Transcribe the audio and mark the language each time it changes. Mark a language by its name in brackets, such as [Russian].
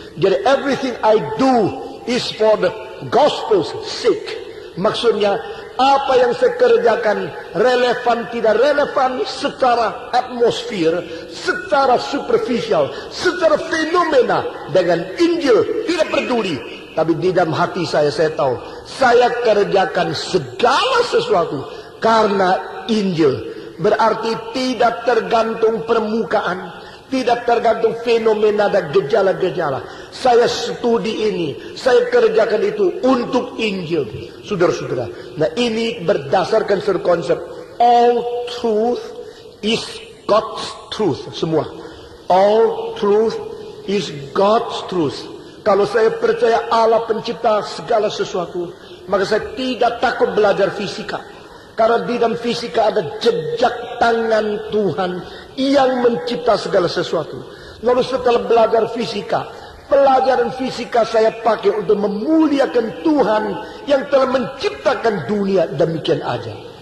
[English] Jadi everything I do is for the gospel's sake. [Indonesian] Maksudnya apa yang saya kerjakan relevan tidak relevan secara atmosfer, secara superficial, secara fenomena dengan Injil tidak peduli. Tapi di dalam hati saya tahu saya kerjakan segala sesuatu karena Injil. Berarti tidak tergantung permukaan, tidak tergantung fenomena dan gejala-gejala. Saya studi ini, saya kerjakan itu untuk Injil. Saudara-saudara, nah ini berdasarkan satu konsep, [English] all truth is God's truth. Semua, all truth is God's truth. [Indonesian] Kalau saya percaya Allah pencipta segala sesuatu, maka saya tidak takut belajar fisika. Karena di dalam fisika ada jejak tangan Tuhan yang mencipta segala sesuatu. Lalu setelah belajar fisika, pelajaran fisika saya pakai untuk memuliakan Tuhan yang telah menciptakan dunia demikian aja.